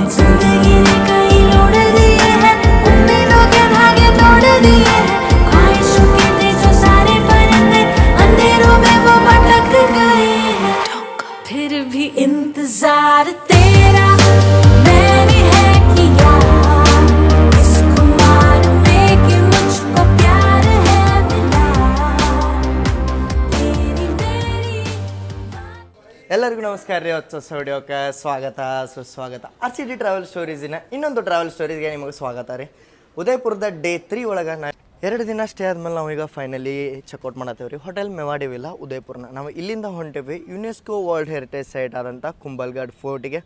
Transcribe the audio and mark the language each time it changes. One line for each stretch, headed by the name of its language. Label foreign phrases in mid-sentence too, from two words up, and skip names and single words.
Hindi: जिंदगी ने कई लोड़ दिए हैं, उम्मीदों के धागे तोड़ दिए हैं, ख्वाहिशों के थे जो सारे परिंदे अंधेरों में वो भटक गए हैं। फिर भी इंतजार तेरा मैंने है किया, इस खुमार में कि मुझको प्यार है मिला, तेरी मेरी।
Kannada: ಎಲ್ಲರಿಗೂ ನಮಸ್ಕಾರ ರೀ. ಹೊಸ ವಿಡಿಯೋಕ್ಕೆ ಸ್ವಾಗತ ಸುಸ್ವಾಗತ. RCD ಟ್ರಾವೆಲ್ ಸ್ಟೋರೀಸಿನ ಇನ್ನೊಂದು
English: travel stories
Kannada: ನಿಮಗೆ ಸ್ವಾಗತ ರೀ. ಉದಯಪುರದ ಡೇ 3 ಒಳಗೆ 2 ದಿನ ಸ್ಟೇ ಆದ್ಮೇಲೆ ನಾವು ಈಗ
English: finally checkout
Kannada: ಮಾಡತ್ತೇವೆ ರೀ. ಹೋಟೆಲ್ ಮೆವಾಡಿ ವಿಲ್ಲಾ ಉದಯಪುರನ. ನಾವು ಇಲ್ಲಿಂದ ಹೊಂಟೇವಿ
English: UNESCO World Heritage Site
Kannada: ಆದಂಥ ಕುಂಬಲ್ಗಢ್ ಫೋರ್ಟಿಗೆ.